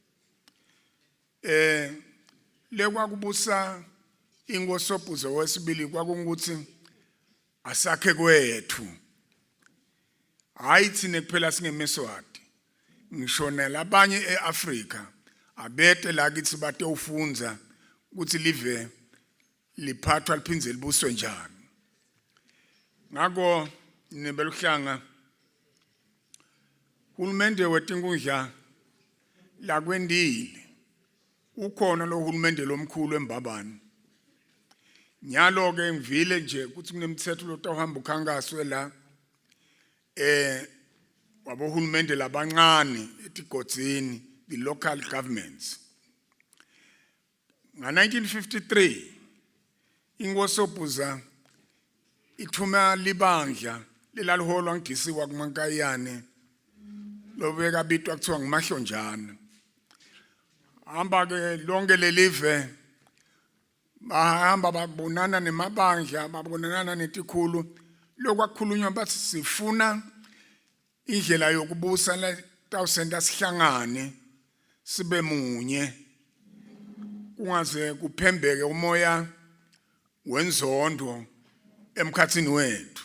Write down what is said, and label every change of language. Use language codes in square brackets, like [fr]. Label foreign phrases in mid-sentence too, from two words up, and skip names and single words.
[ss] Lekwakubusa inkosi Sobhuza wesibili kwakungukuthi asakhe kwethu. Hayi thine kuphela singeMeswati. Ngishona labanye eAfrika abete la kithi bate ufunza ukuthi live liphathwa liphindze libuswe njani. Ngako nebeluhlanga uhulumende weTinkhundla lakwendile ukhona lo hulumende lomkhulu eMbabane. Nyalo ke ngivile nje ukuthi kunemthetho lotawuhamba ukhankaswe la wabohulumende labancane etigodzini, [en] the local governments. [ss] Nga-1953 inkosi Sobhuza ithuma libandla lelaliholwa ngidisiwa kuMankayane lobeka bitwa kuthiwa nguMahlonjana. Hamba ke lonke lelive bahamba babonana nemabandla babonana netikhulu lokwakhulunywa bathi sifuna indlela yokubusa la tawusenta sihlangane sibe munye kungaze kuphembeke umoya wenzondo emkhathini wethu.